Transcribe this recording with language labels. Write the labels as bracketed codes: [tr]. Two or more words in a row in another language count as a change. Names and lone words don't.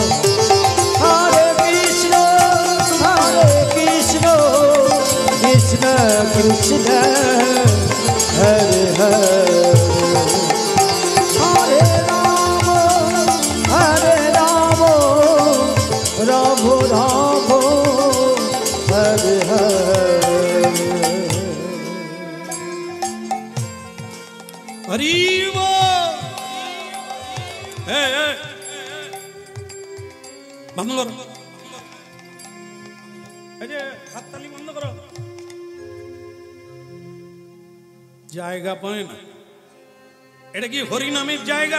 [sa] हरे कृष्ण कृष्ण कृष्ण हरे हरे. हरे राम राम राम हरे हरे. [bn] হরি বল। বন্ধ করো, এই যে হাততালি বন্ধ করো। জায়গা পায় না, এটা কি হরিনামের জায়গা?